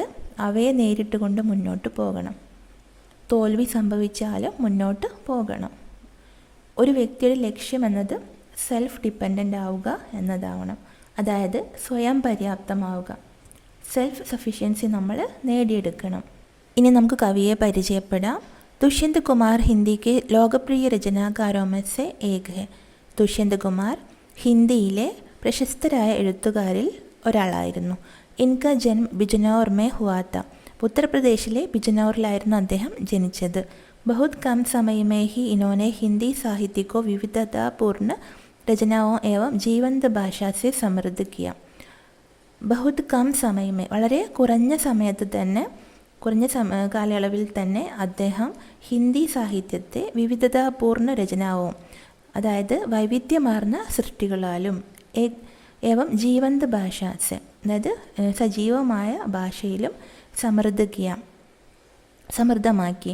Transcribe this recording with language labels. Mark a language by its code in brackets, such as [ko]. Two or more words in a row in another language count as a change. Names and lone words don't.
[ml] അവയെ നേരിട്ടുകൊണ്ട് മുന്നോട്ട് പോകണം. തോൽവി സംഭവിച്ചാലും മുന്നോട്ട് പോകണം. ഒരു വ്യക്തിയുടെ ലക്ഷ്യം എന്നത് [en] self dependent [ml] ആവുക എന്നതാവണം. അതായത് സ്വയം പര്യാപ്തമാവുക. [en] self sufficiency [ml] നമ്മൾ നേടിയെടുക്കണം. ഇനി നമുക്ക് കവിയെ പരിചയപ്പെടാം. ദുഷ്യന്ത് കുമാർ ഹിന്ദി [hi] के लोकप्रिय रचनाकारों में से एक है. [ml] ദുഷ്യന്ത് കുമാർ ഹിന്ദിയിലെ പ്രശസ്തരായ എഴുത്തുകാരിൽ ഒരാളായിരുന്നു. [hi] इनका जन्म बिजनौर में हुआ था. [ml] ഉത്തർപ്രദേശിലെ ബിജനൗറിലായിരുന്നു അദ്ദേഹം ജനിച്ചത്. [hi] बहुत कम समय में ही इन्होंने हिंदी साहित्य को विविधतापूर्ण रचनाओं एवं जीवंत भाषा से समृद्ध किया. बहुत कम समय में, [ml] വളരെ കുറഞ്ഞ സമയത്ത് തന്നെ, കുറഞ്ഞ കാലയളവിൽ തന്നെ അദ്ദേഹം ഹിന്ദി സാഹിത്യത്തെ വിവിധതാപൂർണ്ണ രചനാവും, അതായത് വൈവിധ്യമാർന്ന സൃഷ്ടികളാലും, [hi] एवं जीवंत भाषा से, [ml] അതായത് സജീവമായ ഭാഷയിലും സമൃദ്ധമാക്കി.